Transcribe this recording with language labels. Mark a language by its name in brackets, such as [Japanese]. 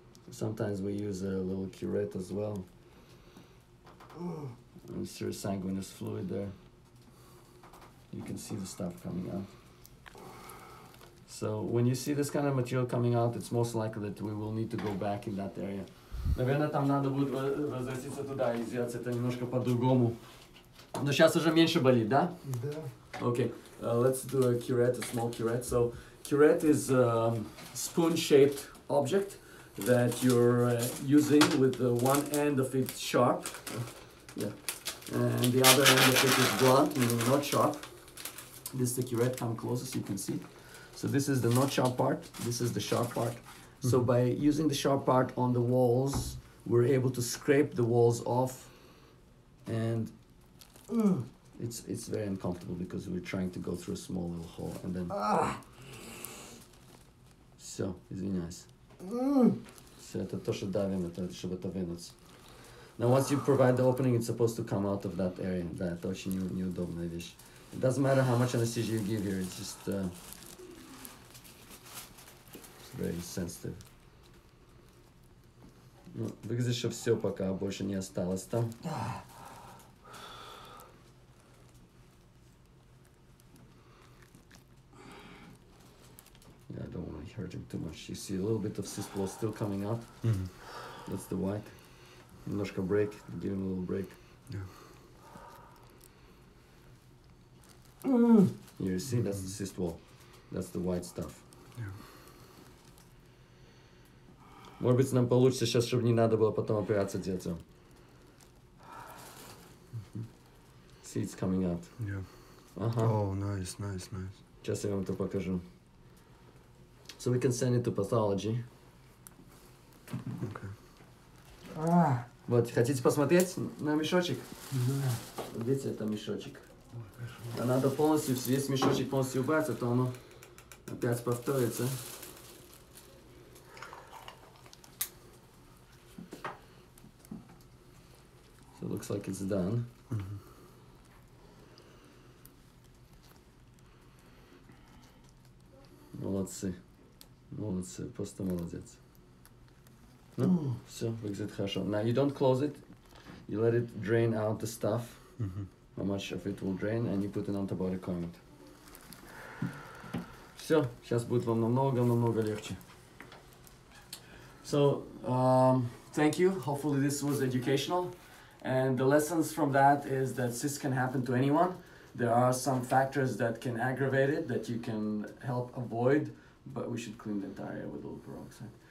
[English] Sometimes we use a little curette as well. Insert sanguineous fluid there. You can see the stuff coming out. So when you see this kind of material coming out, it's most likely that we will need to go back in that area. [Russian] Наверное, там надо будет возвратиться туда и сделать это немножко по-другому. Но сейчас уже меньше болит, да? Да. [English] Okay, let's do a curette, a small curette. So curette is a spoon-shaped object that you're using with the one end of it sharp. Yeah. And the other end of it is blunt, meaning not sharp. This is the curette, come closer so you can see. So this is the not sharp part, this is the sharp part. So by using the sharp part on the walls, we're able to scrape the walls off, and it's very uncomfortable because we're trying to go through a small little hole, and then [Russian] все, извиняюсь. Все, это то, что давим, это чтобы это вынуть. [English] Now once you provide the opening, it's supposed to come out of that area. [Russian] Да, это очень неудобная вещь. [English] It doesn't matter how much anesthesia you give here, it's just very sensitive. [Russian] Ну, выглядит, что все, пока больше не осталось там. [English] Yeah, I don't want to hurt him too much. You see a little bit of cyst wall still coming out. That's the white. [Russian] Немножко [English] break, give him a little break. Yeah. Here, you see, that's the cyst wall. That's the white stuff. Yeah. [Russian] Может быть, нам получится сейчас, чтобы не надо было потом операцию делать. [English] See, it's coming out. Yeah. [Russian] Ага. [English] Oh, nice, nice, nice. [Russian] Сейчас я вам это покажу. [English] So we can send it to pathology. Okay. [Russian] Вот, хотите посмотреть на мешочек? Да. Видите, это мешочек. А надо полностью, весь мешочек полностью убрать, а то оно опять повторится. [English] So it looks like it's done. [Russian] Молодцы. Молодцы, просто молодец. Ну, все, выглядит хорошо. [English] Now you don't close it. You let it drain out the stuff. How much of it will drain, and you put an antibiotic on it. [Russian] Все, сейчас будет вам намного легче. [English] So, thank you. Hopefully this was educational. And the lessons from that is that cysts can happen to anyone. There are some factors that can aggravate it, that you can help avoid, but we should clean the entire area with a little peroxide.